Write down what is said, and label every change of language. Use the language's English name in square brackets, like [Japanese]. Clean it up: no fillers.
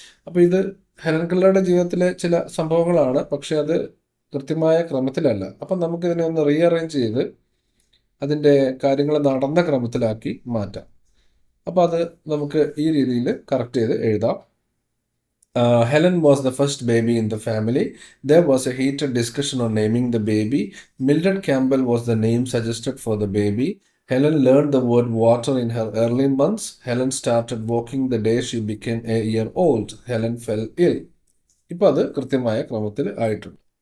[Malayalam] അപ്പോൾ ഇത് ഹെലൻ കെല്ലറുടെ ജീവിതത്തിലെ ചില സംഭവങ്ങളാണ്, പക്ഷെ അത് കൃത്യമായ ക്രമത്തിലല്ല. അപ്പം നമുക്കിതിനെ ഒന്ന് റീഅറേഞ്ച് ചെയ്ത് അതിൻ്റെ കാര്യങ്ങൾ നടന്ന ക്രമത്തിലാക്കി മാറ്റാം. അപ്പോൾ അത് നമുക്ക് ഈ രീതിയിൽ കറക്റ്റ് ചെയ്ത് എഴുതാം. [English] Helen was the first baby in the family. There was a heated discussion on naming the baby. Mildred Campbell was the name suggested for the baby. Helen learned the word water in her early months. Helen started walking the day she became a year old. Helen fell ill. [Malayalam] ഇപ്പോൾ അത് കൃത്യമായ ക്രമത്തിൽ ആയിട്ടുണ്ട്.